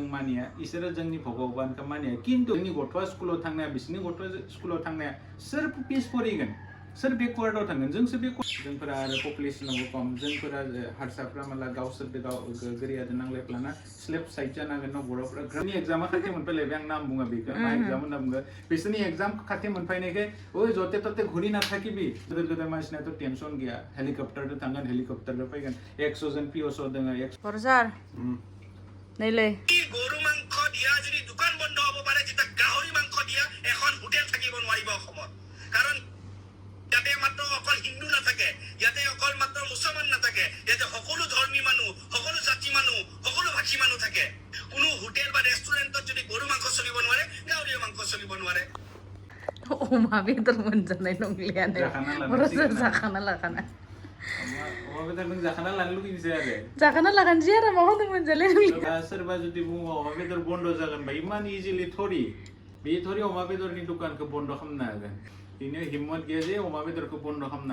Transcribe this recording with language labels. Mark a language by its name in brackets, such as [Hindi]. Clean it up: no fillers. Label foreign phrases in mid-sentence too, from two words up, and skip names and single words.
[Bodo] मानिया इसोरो जोंनि भगबानखौ मानिया किन्तु जोंनि गथ'आ स्कुलाव थांनाया बिसोरनि गथ'आ स्कुलाव थांनाया सोर पिस फरायगोन सोर बेकवार्डआव थांगोन जोंसो बे जोंफोरा आरो पपुलेसनावबो खम जोंफोरा हारसाफ्रा माला गावसोरदो गाव गोरियादो नांलायफ्लाना स्लेब साइड जानांगोन न बर'फ्रा जोंनि एग्जामा खाथि मोनफैलायबाय आं नाम बुङा बेखौ मा एग्जाम होनना बुङो बिसोरनि एग्जाम खाथि मोनफैनायखाय ओइ जते तते घुरिना थाखिबि गोदोर गोदोर मानसिनाथ' टेनसन गैया हेलिकप्टारजों थांगोन हेलिकप्टारजों फैगोन 100 जन पिअस दोङो बरसार नैलै [Assamese] গৰু মাংস দিয়া যদি দোকান বন্ধ হ'ব পাৰে যেতিয়া গাহৰি মাংস দিয়া এখন হোটেল থাকিব নোৱাৰিব অসমত কাৰণ ইয়াতে মাত্ৰ অকল হিন্দু নাথাকে ইয়াতে অকল মাত্ৰ মুছলমান নাথাকে ইয়াতে সকলো ধৰ্মী মানুহ সকলো জাতি মানুহ সকলো ভাষী মানুহ থাকে কোনো হোটেল বা ৰেষ্টুৰেণ্টত যদি গৰু মাংস চলিব নোৱাৰে গাহৰি মাংস চলিব নোৱাৰে [Bodo] अमा बेदर मोनजानाय नंलियानो बरसार जाखाना लाखाना अमा बेदर नों जाखाना लानो लुगैनोसै आरो जाखाना लाखानोसै आरो मा होनो मोनजालाय नंलिया सोरबा जुदि बुङो अमा बेदर बन्द जागोन बा इमान इजिलि थरि बे थरि अमा बेदरनि दुकानखौ बन्द खालामनो हागोन बिनो हिम्मत गैया जे अमा बेदरखौ बन्द खालामनो